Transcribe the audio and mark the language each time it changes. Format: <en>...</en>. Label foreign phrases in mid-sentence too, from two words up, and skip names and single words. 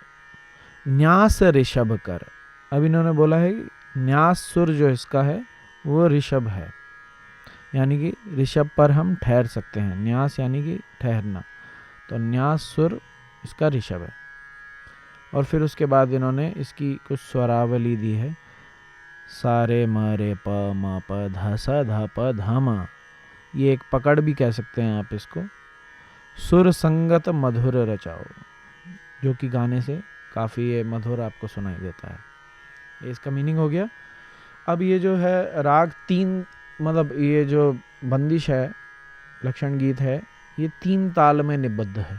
<hi>न्यास ऋषभ कर, अब इन्होंने बोला है कि न्यास सुर जो इसका है वो ऋषभ है, यानी कि ऋषभ पर हम ठहर सकते हैं। न्यास यानी कि ठहरना, तो न्यास सुर इसका ऋषभ है। और फिर उसके बाद इन्होंने इसकी कुछ स्वरावली दी है। सारे म रे प म प ध स ध प ध म, ये एक पकड़ भी कह सकते हैं आप इसको। सुर संगत मधुर रचाओ, जो कि गाने से काफ़ी ये मधुर आपको सुनाई देता है। ये इसका मीनिंग हो गया। अब ये जो है राग तीन, मतलब ये जो बंदिश है, लक्षण गीत है, ये 3 ताल में निबद्ध है।</hi>